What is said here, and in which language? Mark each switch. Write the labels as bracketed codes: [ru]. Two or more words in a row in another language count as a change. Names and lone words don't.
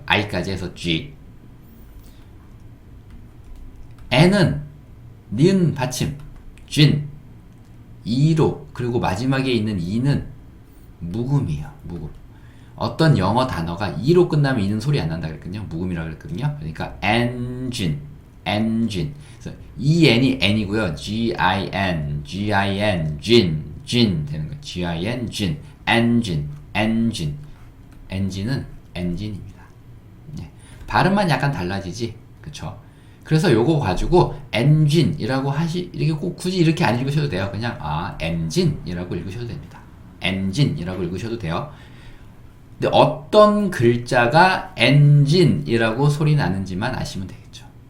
[ko] I까지 해서 G. N은 니은 받침 Gin. E로 그리고 마지막에 있는 E는 묵음이에요. 묵음. 어떤 영어 단어가 E로 끝나면 E는 소리 안 난다 그랬거든요. 묵음이라고 그랬거든요. 그러니까 [en] engine, engine. [ko] 그래서 EN이 N이고요. [en] G-I-N, G-I-N, gin, gin [ko] 되는 거예요. [en] G-I-N, gin, engine, engine. [ko] engine은 engine입니다. 네. 발음만 약간 달라지지, 그쵸? 그래서 요거 가지고 engine이라고 이렇게 꼭 굳이 이렇게 안 읽으셔도 돼요. 그냥 engine이라고 읽으셔도 됩니다. engine이라고 읽으셔도 돼요. 근데 어떤 글자가 engine이라고 소리 나는지만 아시면 되겠죠.